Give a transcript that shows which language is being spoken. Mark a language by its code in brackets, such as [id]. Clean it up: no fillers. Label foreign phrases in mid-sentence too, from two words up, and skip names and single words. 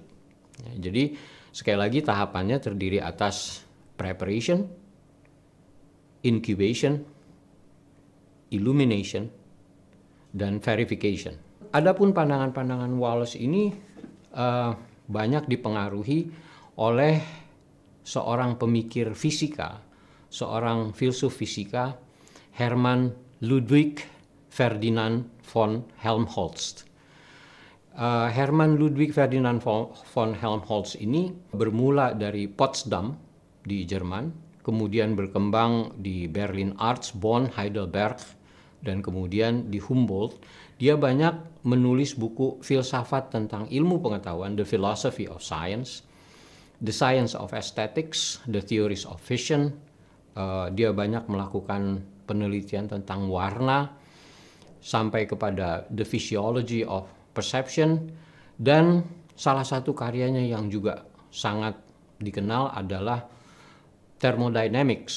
[id] Jadi sekali lagi tahapannya terdiri atas [en] preparation, incubation, illumination, [id] dan verification. Adapun pandangan-pandangan Wallas ini banyak dipengaruhi oleh seorang pemikir fisika, seorang filsuf fisika, Hermann Ludwig Ferdinand von Helmholtz. Hermann Ludwig Ferdinand von Helmholtz ini bermula dari Potsdam di Jerman, kemudian berkembang di Berlin Arts, Bonn, Heidelberg, dan kemudian di Humboldt. Dia banyak menulis buku filsafat tentang ilmu pengetahuan, The Philosophy of Science, The Science of Aesthetics, The Theories of Vision. Dia banyak melakukan penelitian tentang warna sampai kepada The Physiology of Perception, dan salah satu karyanya yang juga sangat dikenal adalah Thermodynamics.